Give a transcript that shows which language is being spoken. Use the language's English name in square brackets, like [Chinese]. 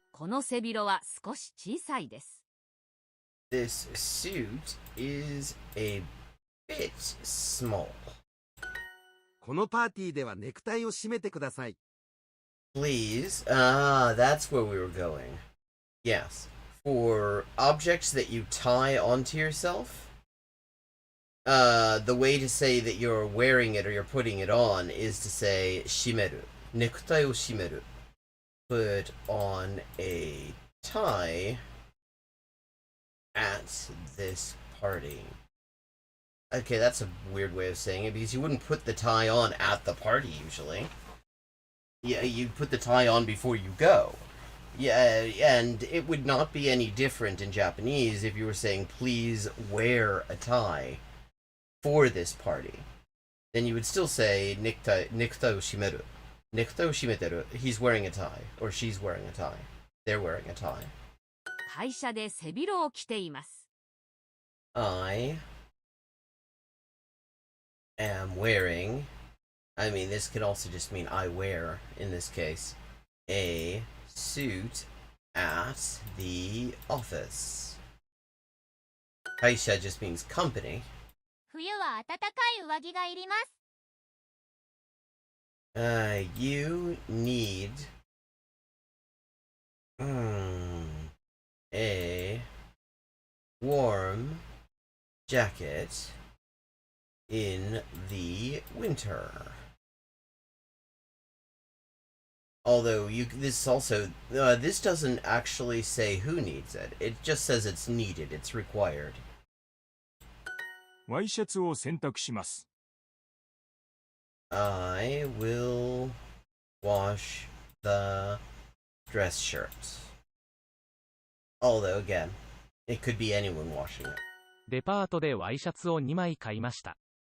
[Japanese] この背広は少し小さいです。 [English] This suit is a bit small. [Japanese] このパーティーではネクタイを締めてください。 [English] Please. That's where we were going. Yes. For objects that you tie onto yourself, the way to say that you're wearing it or you're putting it on is to say 締める。 [Japanese] ネクタイを締める。 [English] Put on a tie at this party. Okay, that's a weird way of saying it, because you wouldn't put the tie on at the party usually. Yeah, you put the tie on before you go. Yeah, and it would not be any different in Japanese if you were saying, please wear a tie for this party. Then you would still say, [Japanese] necktie o shimeru. Necktie o shimeteru. [English] He's wearing a tie, or she's wearing a tie. They're wearing a tie. [Japanese] 会社で背広を着ています。 [English] I am wearing, I mean, this could also just mean I wear, in this case, a suit at the office. 会社 just means company. [Japanese] 冬は暖かい上着がいります。 [English] You need a warm jacket in the winter. Although this also this doesn't actually say who needs it. It just says it's needed. It's required. [Japanese] ワイシャツを洗濯します。 [English] I will wash the dress shirt. Although, again, it could be anyone washing it. [Japanese] デパートでワイシャツを2枚買いました。